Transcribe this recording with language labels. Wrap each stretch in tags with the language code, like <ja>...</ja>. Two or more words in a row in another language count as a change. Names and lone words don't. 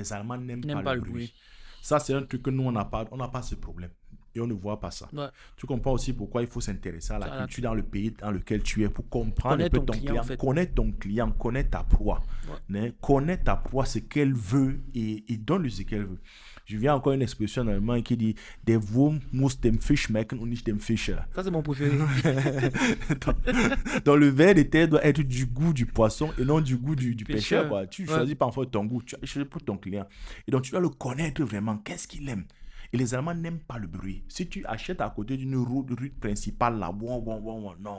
<fr>Les Allemands n'aiment pas le bruit. Ça, c'est un truc que nous, on n'a pas ce problème. Et on ne voit pas ça. Ouais. Tu comprends aussi pourquoi il faut s'intéresser à la culture dans le pays dans lequel tu es pour comprendre Connaître un peu ton client. en fait. Connaître ton client, connaître ta proie. Ouais. Connaître ta proie, ce qu'elle veut et donne-lui ce qu'elle veut. Je viens encore une expression en allemand qui dit «</fr> <de>Der Wurm muss dem Fisch schmecken und nicht dem Fischer ».</de> <fr>Ça, c'est mon préféré. Donc, le ver de terre doit être du goût du poisson et non du goût du pêcheur. Quoi. Tu choisis pas en fait ton goût, tu choisis pour ton client. Et donc, tu dois le connaître vraiment. Qu'est-ce qu'il aime? Et les Allemands n'aiment pas le bruit. Si tu achètes à côté d'une route principale, là, non.</fr>